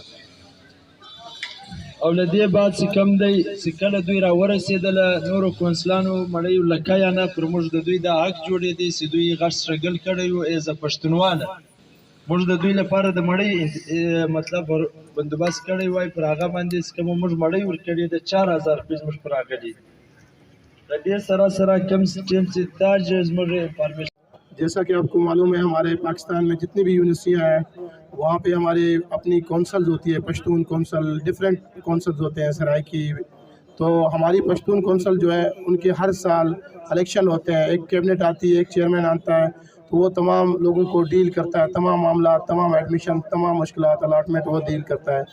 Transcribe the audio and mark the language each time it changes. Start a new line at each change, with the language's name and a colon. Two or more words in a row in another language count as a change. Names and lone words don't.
Pashto: او له دې بعد چې کوم دی، چې کله دوی راورسېدله نورو کونسلانو مړیو لکه یا نه، پر موږ د دوی دا حق جوړېدی چې دوی غټ سټرګل کړی و ایز ا پښتونواله. موږ د دوی لپاره د مړۍ مطلب بندوبست کړی وای، پر هغه باندې چې کومه موږ مړۍ ورکړې ده 4000 روپۍ زموږ پر راغلي. د دې سره سره کوم ټیم چې دا زموږ انفارمیشن،
Urdu: جیسا کہ آپ کو معلوم ہے ہمارے پاکستان میں جتنی بھی یونیورسٹیاں ہیں وہاں پہ ہمارے اپنی کونسلز ہوتی ہے، پشتون کونسل،
English: different councils
Urdu: ہوتے ہیں سرائکی. تو ہماری پشتون کونسل جو ہے ان کے ہر سال الیکشن ہوتے ہیں، ایک کیبنٹ آتی ہے، ایک چیئرمین آتا ہے، تو وہ تمام لوگوں کو ڈیل کرتا ہے، تمام معاملات، تمام ایڈمیشن، تمام مشکلات، الاٹمنٹ وہ ڈیل کرتا ہے.